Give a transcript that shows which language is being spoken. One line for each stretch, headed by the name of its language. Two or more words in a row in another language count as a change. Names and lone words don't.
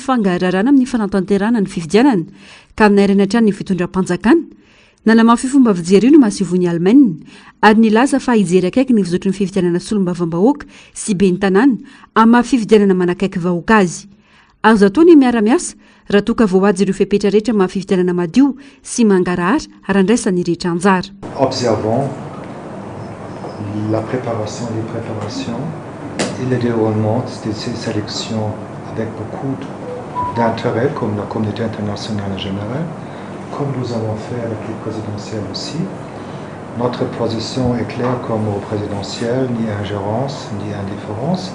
Malagasy: fangararana amin'ny fanatanterana ny fifidianana ka nairana hatrany ny fitondram-panjakana nanamafy fomba fijery no masivony Allemagne ary nilaza fa hijery akaiky ny fizotry ny fifidianana solombavam-bahoaka sy be ny tanàna amin'ny fifidianana manakaiky vahoaka azy azo atao ny miara-miasa raha toa ka voaady ireo fepetra rehetra amin'ny fifidianana madio sy mangarahara ary andraisany rehetra anjara.
French: Observons la préparation des préparations et le déroulement de ces sélections avec beaucoup d'intérêt comme la communauté internationale en général. Comme nous avons fait avec les présidentielles aussi, notre position est claire comme aux présidentielles, ni ingérence, ni indifférence.